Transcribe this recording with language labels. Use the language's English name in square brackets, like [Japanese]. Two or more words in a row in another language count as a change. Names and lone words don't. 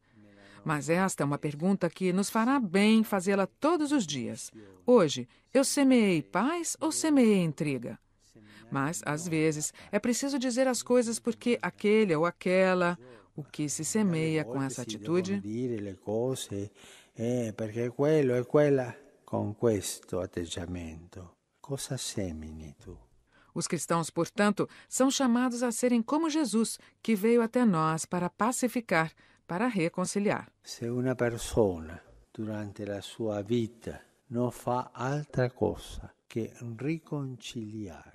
[Portuguese] Mas esta é uma pergunta que nos fará bem fazê-la todos os dias. Hoje, eu semeei paz ou semeei intriga? Mas, às vezes, é preciso dizer as coisas porque aquele ou aquela, o que se semeia com essa atitude, [Italian] perché quello e quella con questo atteggiamento. Cosa semini tu? [Portuguese] Os cristãos, portanto, são chamados a serem como Jesus, que veio até nós para pacificar, para reconciliar. Se uma pessoa, durante a sua vida, não faz outra coisa que reconciliar.